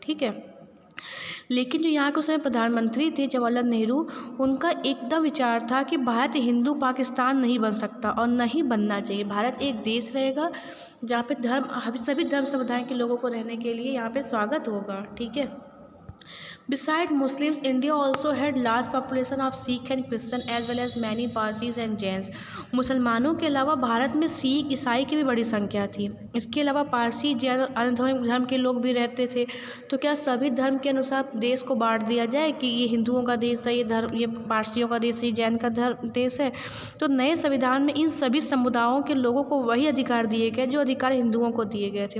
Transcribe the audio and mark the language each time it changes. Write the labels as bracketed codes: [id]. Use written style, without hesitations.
[hi] ठीक है, लेकिन जो यहाँ के उस समय प्रधानमंत्री थे जवाहरलाल नेहरू, उनका एकदम विचार था कि भारत हिंदू पाकिस्तान नहीं बन सकता और न ही बनना चाहिए। भारत एक देश रहेगा जहाँ पे सभी धर्म समुदाय के लोगों को रहने के लिए यहाँ पे स्वागत होगा। ठीक है, [en] Besides Muslims, India also had large population of Sikh and Christian as well as many Parsis and Jains. [hi] मुसलमानों के अलावा भारत में सिख, ईसाई की भी बड़ी संख्या थी। इसके अलावा पारसी, जैन और अन्य धर्म के लोग भी रहते थे। तो क्या सभी धर्म के अनुसार देश को बांट दिया जाए कि ये हिंदुओं का देश है, ये पारसियों का देश है, ये जैन का देश है? तो नए संविधान में इन सभी समुदायों के लोगों को वही अधिकार दिए गए जो अधिकार हिंदुओं को दिए गए थे।